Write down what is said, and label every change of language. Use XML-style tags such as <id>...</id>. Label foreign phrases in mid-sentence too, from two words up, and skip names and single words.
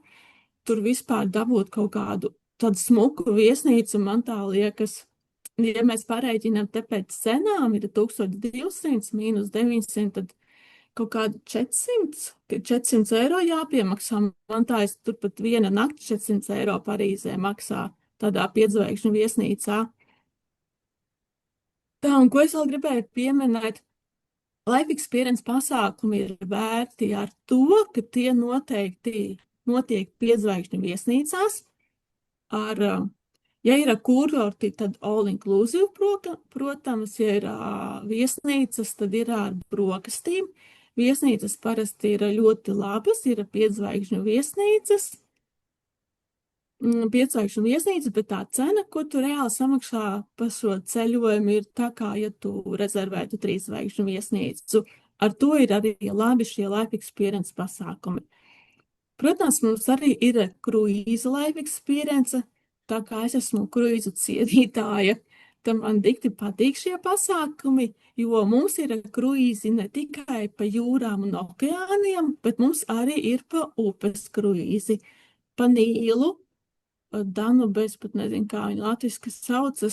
<lv>Tur vispār dabūt kaut kādu tādu smuku viesnīcu, man tā liekas, ja mēs parēķinām te pēc cenām, ir 1200 mīnus 900, tad kaut kādu 400 eiro jāpiemaksā. Man tā es turpat viena nakti 400 eiro Parīzē maksā tādā 5-zvaigžņu viesnīcā. Tā, un ko es vēl gribēju pieminēt,</lv> <en>life experience</en> <lv>pasākumi ir vērti ar to, ka tie noteikti notiek 5-zvaigžņu viesnīcās. Ja ir kurorti, tad</lv> <en>all inclusive,</en> <lv>protams, ja ir viesnīcas, tad ir ar brokastīm. Viesnīcas parasti ir ļoti labas, ir 5-zvaigžņu viesnīcas. 5-zvaigžņu viesnīca, bet tā cena, ko tu reāli samaksā par šo ceļojumu, ir tā kā, ja tu rezervētu 3-zvaigžņu viesnīcu. Ar to ir arī labi šie</lv> <en>life experience</en> <lv>pasākumi. Protams, mums arī ir kruīza</lv> <en>life experience,</en> <lv>tā kā es esmu kruīzu cienītāja, tad man dikti patīk šie pasākumi, jo mums ir kruīzi ne tikai pa jūrām un okeāniem, bet mums arī ir pa upes kruīzi, pa Nīlu, Danubes, pat nezinu, kā viņa latviski saucas.</lv>